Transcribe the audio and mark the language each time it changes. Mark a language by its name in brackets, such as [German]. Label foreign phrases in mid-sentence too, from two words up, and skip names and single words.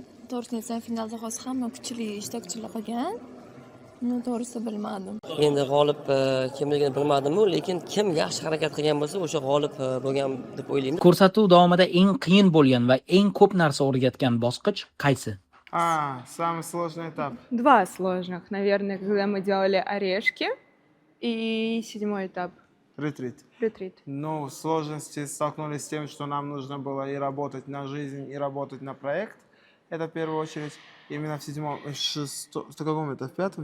[Uzbek] To'g'risini aytsam finalda hozir hamma kuchli ishtirokchilar qolgan. Buni to'g'risi bilmadim. Endi g'olib kimligini bilmadim-ku, lekin kim yaxshi harakat qilgan bo'lsa, o'sha g'olib bo'lgan deb o'ylayman. Ko'rsatuv davomida eng qiyin bo'lgan va eng ko'p narsa o'rgatgan bosqich qaysi? [Russian] Самый сложный этап. Два сложных, наверное, когда мы делали орешки и 7-й этап. Ретрит. Ретрит. Ну, сложности столкнулись с тем, что нам нужно было и работать на жизнь, и работать на проект. Это в первую очередь. Именно в 7-м, 6-м, в каком это? В 5-м?